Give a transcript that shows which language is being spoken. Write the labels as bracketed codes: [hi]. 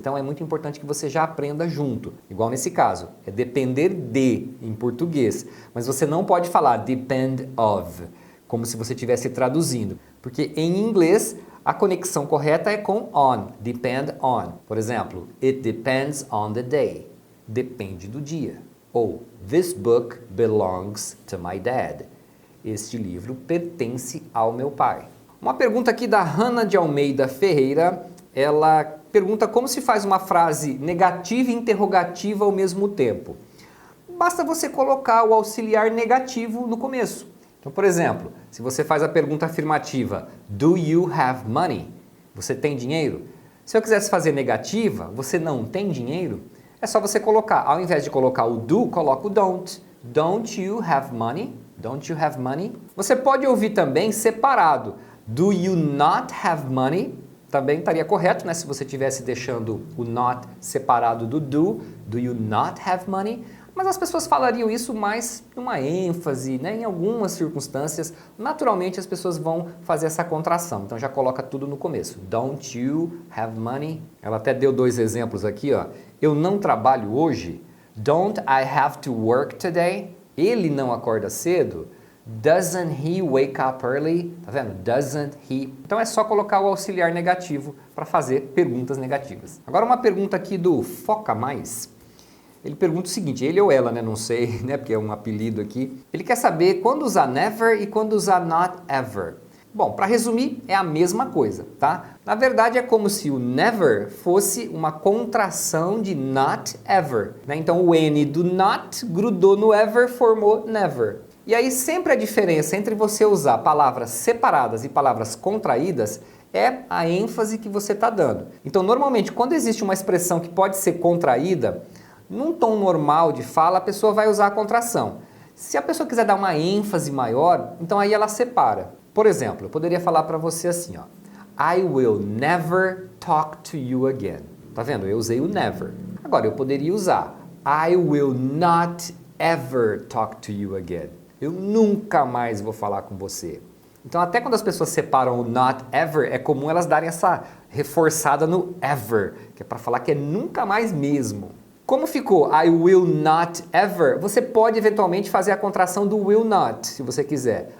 [pt] Então é muito importante que você já aprenda junto. Igual nesse caso, é depender de em português, mas você não pode falar depend of, como se você estivesse traduzindo, porque em inglês a conexão correta é com on, depend on. Por exemplo, [en] it depends on the day, [pt] depende do dia. [en] Ou this book belongs to my dad. [pt] Este livro pertence ao meu pai. Uma pergunta aqui da Hanna de Almeida Ferreira, ela pergunta como se faz uma frase negativa e interrogativa ao mesmo tempo. Basta você colocar o auxiliar negativo no começo. Então, por exemplo, se você faz a pergunta afirmativa, [en] do you have money? [pt] Você tem dinheiro? Se eu quisesse fazer negativa, você não tem dinheiro? É só você colocar, ao invés de colocar o do, coloca o don't. [en] Don't you have money? Don't you have money? [pt] Você pode ouvir também separado. [en] Do you not have money? [pt] Também estaria correto, né? Se você estivesse deixando o not separado do [en] do you not have money? [pt] Mas as pessoas falariam isso mais numa ênfase, né? Em algumas circunstâncias, naturalmente as pessoas vão fazer essa contração. Então já coloca tudo no começo. [en] Don't you have money? [pt] Ela até deu dois exemplos aqui, ó. Eu não trabalho hoje. [en] Don't I have to work today? [pt] Ele não acorda cedo? [en] Doesn't he wake up early? [pt] Tá vendo? [en] Doesn't he? [pt] Então é só colocar o auxiliar negativo para fazer perguntas negativas. Agora uma pergunta aqui do Foca Mais. Ele pergunta o seguinte, ele ou ela, né? Não sei, né? Porque é um apelido aqui. Ele quer saber quando usar never e quando usar not ever. Bom, para resumir, é a mesma coisa, tá? Na verdade, é como se o never fosse uma contração de not ever, né? Então, o N do not grudou no ever, formou never. E aí, sempre a diferença entre você usar palavras separadas e palavras contraídas é a ênfase que você está dando. Então, normalmente, quando existe uma expressão que pode ser contraída, num tom normal de fala, a pessoa vai usar a contração. Se a pessoa quiser dar uma ênfase maior, então aí ela separa. Por exemplo, eu poderia falar para você assim, ó, [en] I will never talk to you again. [pt] Tá vendo? Eu usei o never. Agora, eu poderia usar [en] I will not ever talk to you again. [pt] Eu nunca mais vou falar com você. Então, até quando as pessoas separam o not ever, é comum elas darem essa reforçada no ever, que é para falar que é nunca mais mesmo. Como ficou I will not ever, você pode eventualmente fazer a contração do will not, se você quiser.